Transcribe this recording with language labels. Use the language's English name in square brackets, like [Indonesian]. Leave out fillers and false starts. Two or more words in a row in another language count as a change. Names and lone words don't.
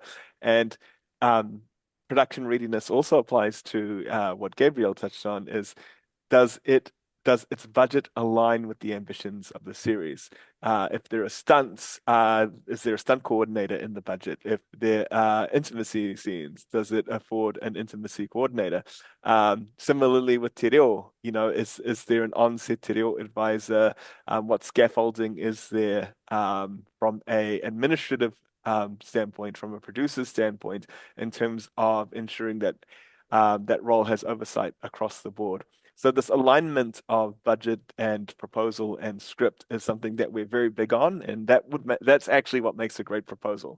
[English] And production readiness also applies to what Gabriel touched on, is does its budget align with the ambitions of the series? If there are stunts, is there a stunt coordinator in the budget? If there are intimacy scenes, does it afford an intimacy coordinator? Similarly with [Māori] te reo, [English] is there an on-set [Māori] te reo [English] advisor? What scaffolding is there from a administrative standpoint, from a producer's standpoint, in terms of ensuring that that role has oversight across the board? So this alignment of budget and proposal and script is something that we're very big on, and that's actually what makes a great proposal.